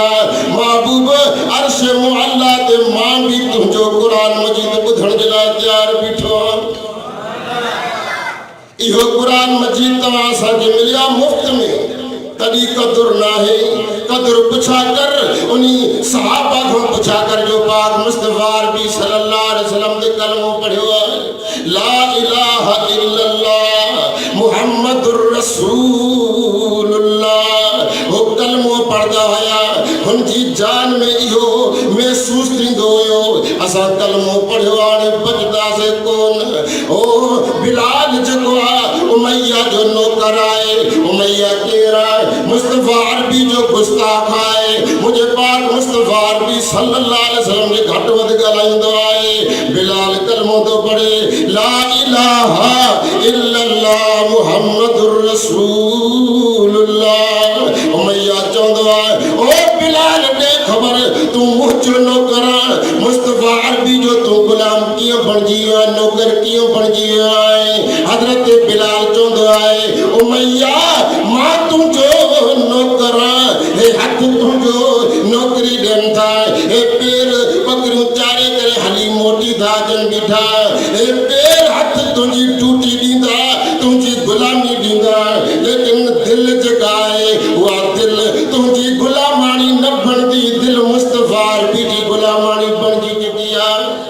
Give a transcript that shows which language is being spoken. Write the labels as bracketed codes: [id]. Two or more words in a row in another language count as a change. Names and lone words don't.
[sd] महबूब अर्श मुअल्ला ते मां बि तुंहिंजो कुरान मजीद ॿुधण जे लाइ तयारु बीठो आहियां। इहो कुरान मजीद तव्हां असांखे मिलिया मुफ़्त में तॾहिं क़दुरु न आहे। क़दुरु पुछा कर उन सहाबा खां पुछा कर जो पाक मुस्तफा अरबी [ar] صلى الله عليه وسلم [sd] ते कलमो पढ़ियो आहे [ar] لا إله إلا الله محمد رسول الله. [sd] हो कलमो पढ़दा हुया हुनजी जान में इहो महसूस थींदो हुयो असां कलमो पढ़ियो हाणे बचदासीं कोन। ओ बिलाल जेको आहे उमैया जो नौकर आहे उमैया केरु आहे मुस्तफा अरबी जो गुस्ताख आहे। मुंहिंजे पाक मुस्तफा अरबी [ar] صلى الله عليه وسلم [sd] जे घटि वधि ॻाल्हाईंदो आहे। बिलाल कलमो थो पढ़े [ar] لا إله إلا الله محمد رسول الله. [sd] उमैया चवंदो आहे ओ बिलाल ॾे ख़बर तूं मुंहिंजो नौकर मुस्तफा अरबी जो तूं गुलाम कीअं बणिजी वियो आहे नौकर कीअं बणिजी वियो आहे। हज़रत बिलाल चवंदो आहे उमैया मां तुंहिंजो नौकर हे हथ तुंहिंजो नौकरी ॾियनि था हे पेर बकरियूं चारे करे हली मोटी था अचनि बीठा हे पेर हथ तुंहिंजी टूटी ॾींदा तुंहिंजी गुलामी ॾींदा लेकिन दिलि जेका आहे उहा दिलि तुंहिंजी गुलामाणी न बणंदी दिलि मुस्तफा अरबी जी गुलामाणी बणिजी चुकी आहे।